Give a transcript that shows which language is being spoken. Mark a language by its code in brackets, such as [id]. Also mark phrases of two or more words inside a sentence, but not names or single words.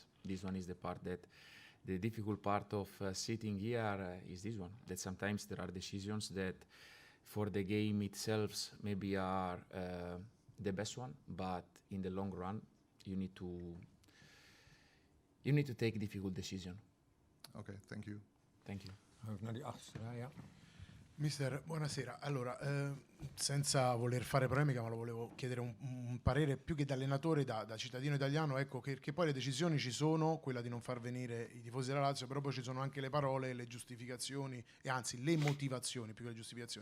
[en] This one is the difficult part of sitting here is this one, that sometimes there are decisions that for the game itself maybe are the best one, but in the long run you need to take a difficult decision. Okay, thank you. Thank you. [nl] Ook naar die achterste rij, ja. [it] Mister, buonasera. Allora, senza voler fare polemica, ma lo volevo chiedere un parere più che da allenatore, da cittadino italiano, ecco, che poi le decisioni ci sono, quella di non far venire i tifosi della Lazio, però poi ci sono anche le parole, le giustificazioni e anzi le motivazioni più che le giustificazioni.